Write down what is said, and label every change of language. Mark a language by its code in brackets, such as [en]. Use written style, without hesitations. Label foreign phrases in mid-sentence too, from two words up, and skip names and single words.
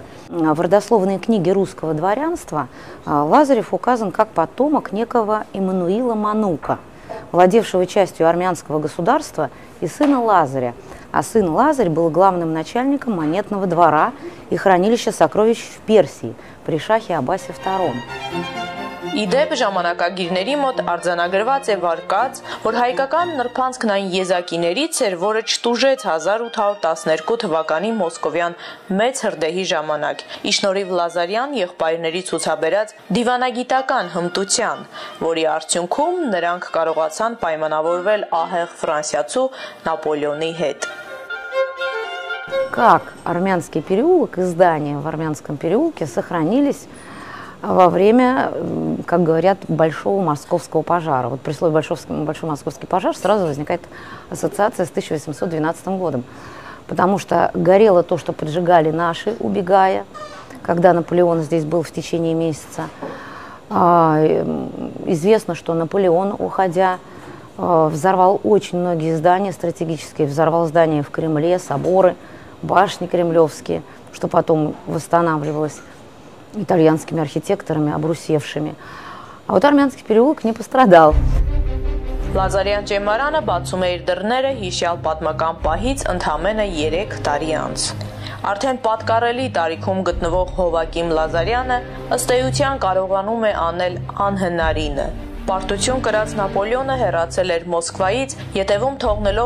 [ru] В родословной книге русского дворянства Лазарев указан как потомок некого Иммануила Манука, владевшего частью армянского государства, и сына Лазаря. А сын Лазарь был главным начальником монетного двора и хранилища сокровищ в Персии при шахе Аббасе II. [hy] Իդեպ ժամանակագիրների մոտ արձանագրված է վարկած, որ հայկական նրբանցքն այն եզակիներից էր, որը չտուժեց 1812 թվականի մոսկովյան մեծ հրդեհի ժամանակ, ի շնորհիվ Լազարյան եղբայրների ցուցաբերած դիվանագիտական հմտության, որի արդյունքում նրանք կարողացան պայմանավորվել ահեղ ֆրանսիացու Նապոլեոնի հետ։ [ru] Как Армянский переулок и здания в Армянском переулке сохранились во время, как говорят, большого московского пожара. Вот при слове большой московский пожар сразу возникает ассоциация с 1812 годом. Потому что горело то, что поджигали наши, убегая, когда Наполеон здесь был в течение месяца. Известно, что Наполеон, уходя, взорвал очень многие здания стратегические, взорвал здания в Кремле, соборы, башни кремлевские, что потом восстанавливалось итальянскими архитекторами, обрусевшими. А вот Армянский переулок не пострадал. [hy] Լազարյան ճեմարանը բացում է իր դռները հիշյալ պատմական պահից ընդամենը 3 տարի անց։ Արդեն պատկառելի տարիքում գտնվող Հովակիմ Լազարյանը ըստ էության կարողանում է անել անհնարինը։ Պարտություն կրած Նապոլեոնը հեռացել էր Մոսկվայից, ետևում թողնելով